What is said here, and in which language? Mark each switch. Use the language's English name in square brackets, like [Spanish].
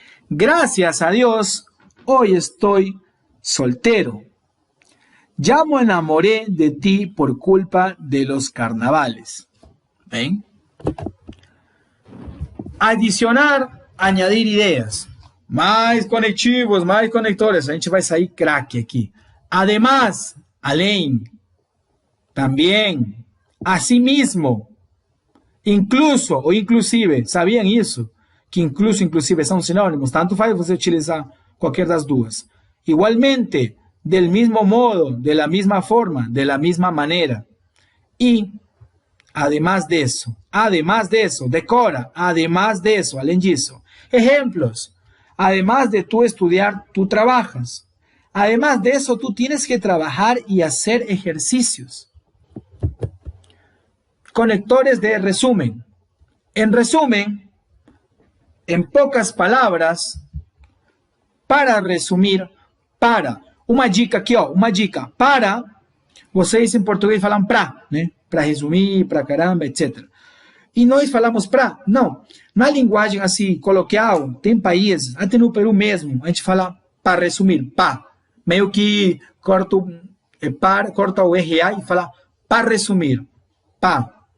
[Spanish] Gracias a Dios, hoy estoy soltero. Ya me enamoré de ti por culpa de los carnavales. ¿Ven? Adicionar, añadir ideas. [Portuguese] Mais conectivos, mais conectores. A gente vai sair craque aqui. [Spanish] Además, [Portuguese] além, também, [Spanish] asimismo, incluso [Portuguese] ou inclusive. Sabiam isso? Que incluso e inclusive são sinônimos. Tanto faz você utilizar qualquer das duas. [Spanish] Igualmente, del mismo modo, de la misma forma, de la misma manera. Y, además de eso, decora, además de eso, [Portuguese] além disso. [Spanish] Ejemplos. Además de tú estudiar, tú trabajas. Además de eso, tú tienes que trabajar y hacer ejercicios. Conectores de resumen. En resumen, en pocas palabras, para resumir, para. [Portuguese] Uma dica aqui, ó, uma dica. Para, vocês em português falam pra, né? [Spanish] Para resumir, [Portuguese] pra caramba, etc. E nós falamos pra, não. Na linguagem assim, coloquial, tem países, até no Peru mesmo, a gente fala [Spanish] para resumir, [Portuguese] pá. Meio que corta o RA e fala [Spanish] para resumir, [Portuguese] pá.